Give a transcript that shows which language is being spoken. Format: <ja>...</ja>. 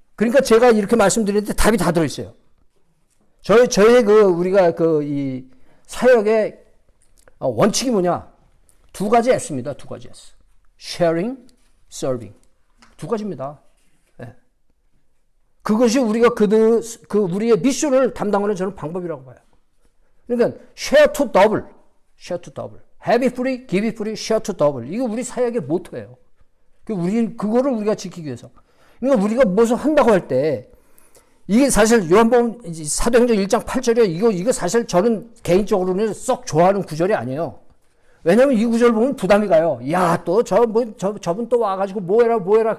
<ko>그러니까 제가 이렇게 말씀드리는데 답이 다 들어있어요. 저의 우리가 이 사역의 원칙이 뭐냐? 두 가지 S입니다. 두 가지 S. Sharing, Serving. 두 가지입니다. 네. 그것이 우리가 우리의 미션을 담당하는 저는 방법이라고 봐요.</ko> <en>그러니까 share to double, share to double, have it free, give it free, share to double.</en> <ko>이거 우리 사역의 모토예요. 그거를 우리가 지키기 위해서. 그러니까 우리가 무엇을 한다고 할 때 이게 사실 요한복음 사도행전 1장 8절이에요. 이거 사실 저는 개인적으로는 썩 좋아하는 구절이 아니에요. 왜냐면 이 구절 보면 부담이 가요. 야, 또 저분 또 와가지고 뭐해라.</ko>